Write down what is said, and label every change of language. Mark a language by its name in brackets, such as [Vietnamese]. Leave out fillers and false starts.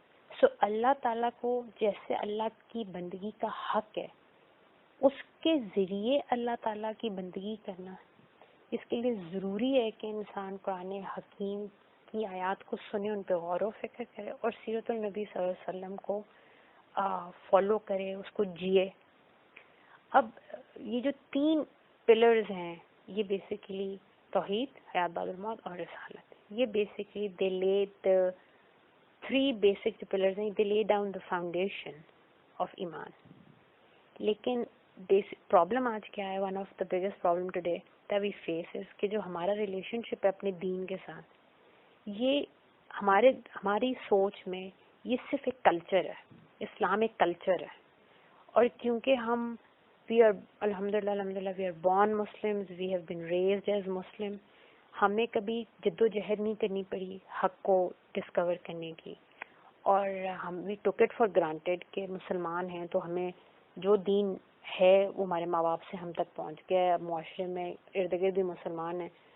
[Urdu] سو اللہ تعالیٰ کو جیسے اللہ کی بندگی کا حق ہے, اس کے ذریعے اللہ تعالیٰ کی بندگی کرنا, اس کے لیے ضروری ہے کہ انسان قرآن حکیم کی آیات کو سنے, ان پہ غور و فکر کرے اور سیرت النبی صلی اللہ علیہ وسلم کو فالو کرے, اس کو جیے. اب یہ جو 3 پلرز ہیں یہ بیسیکلی توحید, حیات بعد الموت اور رسالت, یہ بیسیکلی دے لے دا 3 بیسک جو پلرز ہیں, [English] They lay down the foundation of ایمان. [Urdu] لیکن پرابلم آج کیا ہے, [English] one of the biggest problem today that we face is [Urdu] کہ جو ہمارا ریلیشن شپ ہے اپنے دین کے ساتھ, یہ ہماری سوچ میں یہ صرف ایک کلچر ہے, اسلام ایک کلچر ہے. اور کیونکہ ہم الحمدللہ [English] we are born Muslims, we have been raised as Muslim, [Urdu] ہمیں کبھی جد و جہد نہیں کرنی پڑی حق کو ڈسکور کرنے کی, اور ہم [English] we took it for granted [Urdu] کہ مسلمان ہیں تو ہمیں جو دین ہے وہ ہمارے ماں باپ سے ہم تک پہنچ گیا ہے, معاشرے میں ارد گرد بھی مسلمان ہیں.